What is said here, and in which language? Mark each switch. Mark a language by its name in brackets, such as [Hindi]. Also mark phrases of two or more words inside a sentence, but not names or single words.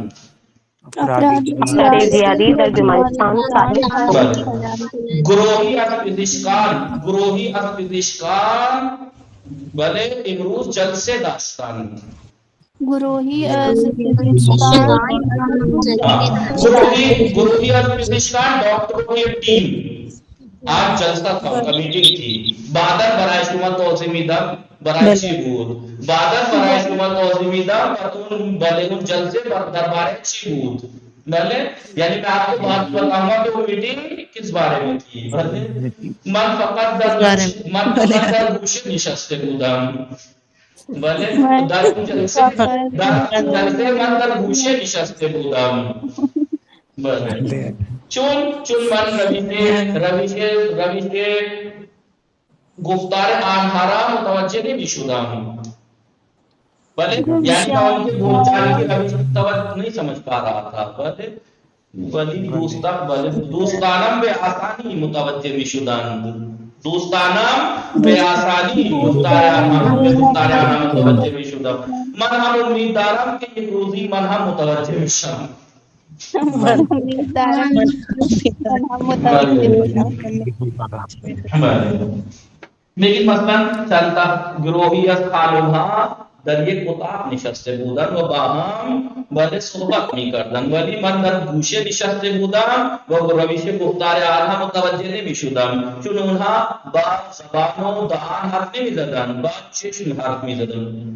[Persian] افراد زیادی در بیمارستان کار بله گروهی از پزشکان بله امروز جلسه داشتند. گروهی از گروهی از پزشکان [Urdu] ڈاکٹروں کی ٹیم آج جلسہ تھا، ان کا میٹنگ تھی. [Persian] بادر برای شما توضیح میدم برای چی بود. بادر برای شما توضیح میدم و اون بله اون جلسه درباره چی بود. [Urdu] بله یعنی میں آپ کو بات بتاؤں گا کہ وہ میٹنگ کس بارے میں تھی. [Persian] بله من فقط در گوشه نشسته بودم. بله در اون جلسه من در گوشه نشسته بودم. بله چون من روش گفتار آنها را متوجه نمی شدم. [Urdu] بله یعنی میں ان کے بول چال کی روش توجہ نہیں سمجھ پا رہا تھا. [Persian] بله ولی دوستانم به آسانی متوجه می شدند. دوستانم به آسانی گفتار آنها متوجه می شدم. من هم امیدوارم که یک روزی من هم متوجه میشم. میگید مثلا چند تا گروهی از خانم‌ها در یک اتاق نشسته بودند و با هم ولی صحبت می‌کردند، ولی من در گوشه نشسته بودم و روش گفتار آنها متوجه نمی‌شدم، چون اونها با زبان و دهان حرف نمی‌زدند، با چشم حرف می‌زدند.